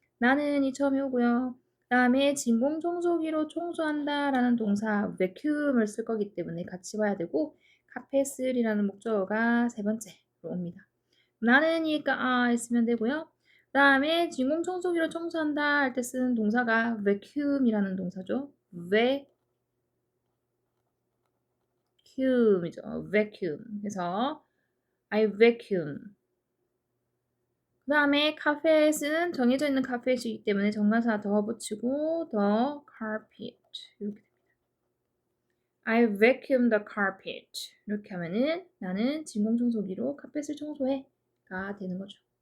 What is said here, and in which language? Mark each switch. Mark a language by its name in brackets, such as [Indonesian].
[Korean] 나는 이 처음에 오고요. 그 다음에 진공청소기로 청소한다 라는 동사 vacuum을 쓸 거기 때문에 같이 봐야 되고 카펫을이라는 목적어가 세 번째로 옵니다. 나는이니까 I 쓰면 되고요. 그 다음에 진공청소기로 청소한다 할 때 쓰는 동사가 vacuum이라는 동사죠. vacuum이죠. vacuum. [English] 그래서 I vacuum. [Korean] 그 다음에 카펫은 정해져 있는 카펫이기 때문에 정관사 더 붙이고 [English] the carpet [Korean] 이렇게 됩니다. [English] I vacuum the carpet [Korean] 이렇게 하면은 나는 진공청소기로 카펫을 청소해가 되는 거죠.